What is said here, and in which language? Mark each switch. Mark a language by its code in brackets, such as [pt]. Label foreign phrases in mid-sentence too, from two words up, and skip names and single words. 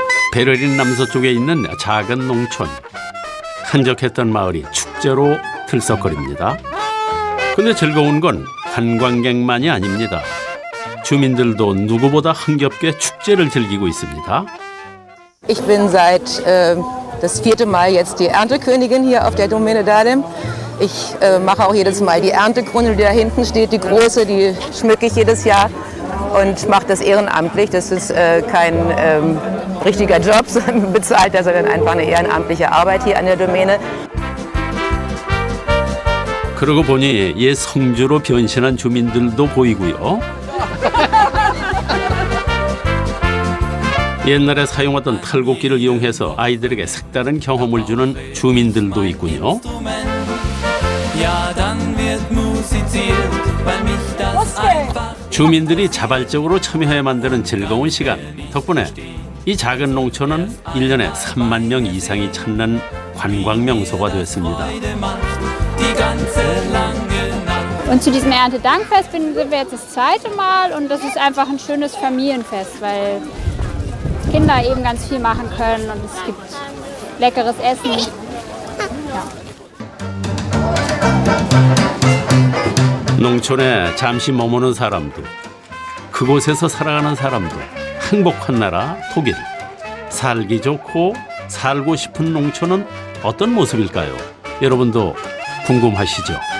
[ko] 베를린 남서쪽에 있는 작은 농촌. 한적했던 마을이 축제로 들썩거립니다. 근데 즐거운 건 관광객만이 아닙니다. 주민들도 누구보다 흥겹게 축제를 즐기고 있습니다. [de] Ich bin seit das 4. Mal jetzt die Erntekönigin hier auf der Domäne Dahlem. Ich mache auch jedes Mal die Erntekrone, die da hinten steht, die große, die schmücke ich jedes Jahr und mache das ehrenamtlich. Das ist kein richtiger Job, bezahlter, sondern einfach eine ehrenamtliche Arbeit hier an der Domäne. [ko] 그러고 보니 옛 성주로 변신한 주민들도 보이고요. 옛날에 사용하던 탈곡기를 이용해서 아이들에게 색다른 경험을 주는 주민들도 있군요. 주민들이 자발적으로 참여해 만드는 즐거운 시간 덕분에 이 작은 농촌은 1년에 3만 명 이상이 찾는 관광 명소가 됐습니다. [de] Und zu diesem Erntedankfest sind wir jetzt das 2. Mal und das ist einfach ein schönes Familienfest, weil Kinder eben ganz viel machen können und es gibt leckeres Essen. Ja. [ko] 농촌에 잠시 머무는 사람들, 그곳에서 살아가는 사람들, 행복한 나라 독일. 살기 좋고 살고 싶은 농촌은 어떤 모습일까요? 여러분도 궁금하시죠?